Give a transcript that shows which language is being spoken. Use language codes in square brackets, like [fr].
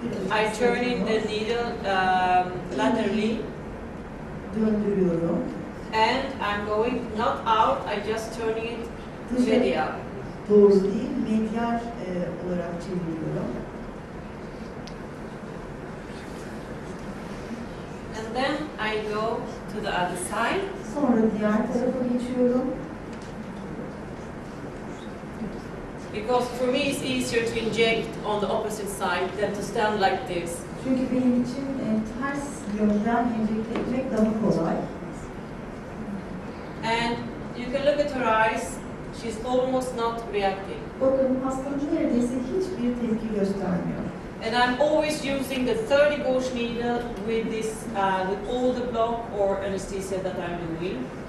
[en] I turn in the needle laterally. [tr] Döndürüyorum. [en] And I'm going not out, I'm just turning it medial. [tr] Doğru değil, medyal olarak çeviriyorum. [en] And then I go to the other side. [tr] Sonra diğer tarafa geçiyorum. [en] Because for me it's easier to inject on the opposite side than to stand like this. [tr] Çünkü benim için ters yönden enjekte etmek daha kolay. [en] And you can look at her eyes. She's almost not reacting. [tr] Bakın hastamız neredeyse hiçbir tepki göstermiyor. [en] And I'm always using the 30 gauge needle with this, with all the block or anesthesia that I'm doing.